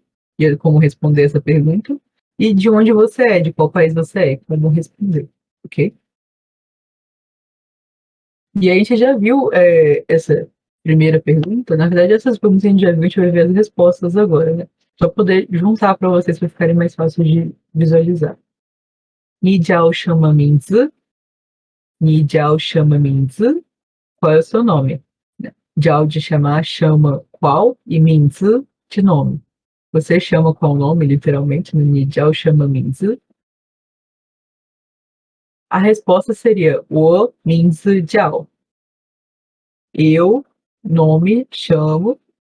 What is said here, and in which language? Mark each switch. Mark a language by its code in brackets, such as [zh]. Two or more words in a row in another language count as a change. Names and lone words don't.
[pt] E como responder essa pergunta. E de onde você é, de qual país você é, como responder, ok? E aí a gente já viu essa primeira pergunta. Na verdade, essas perguntas a gente já viu, a gente vai ver as respostas agora, né? Só poder juntar para vocês para ficarem mais fáceis de visualizar. [zh] 你叫什么名字? 你叫什么名字? [pt] Qual é o seu nome? Jiao de chamar, chama qual, e Minzi de nome. Você chama qual nome, literalmente, no Nijiao chama Minzi. A resposta seria o [zh] 名字叫. [pt] Eu, nome, chamo.